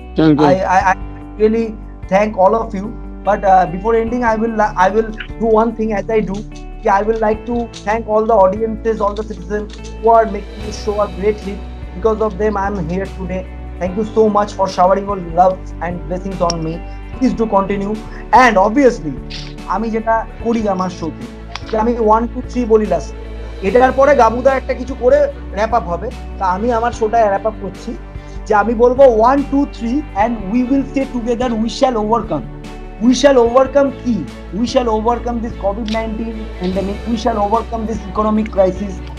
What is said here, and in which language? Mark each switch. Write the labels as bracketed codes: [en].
[en] I really thank all of you. But before ending, I will do one thing as I do. I will like to thank all the audiences, all the citizens who are making this show a great hit. Because of them, I am here today. Thank you so much for showering your love and blessings on me. Please do continue. [bn] And obviously, আমি যেটা করি আমার শোতে, আমি 1 2 3 বলি last, এটার পরে গাবুদা একটা কিছু করে র্যাপ আপ হবে। তা আমি আমার শোটা র্যাপ আপ করছি, যে আমি বলবো 1 2 3 [en] and we will say together, we shall overcome. We shall overcome কি? We shall overcome this COVID-19 pandemic. We shall overcome this economic crisis.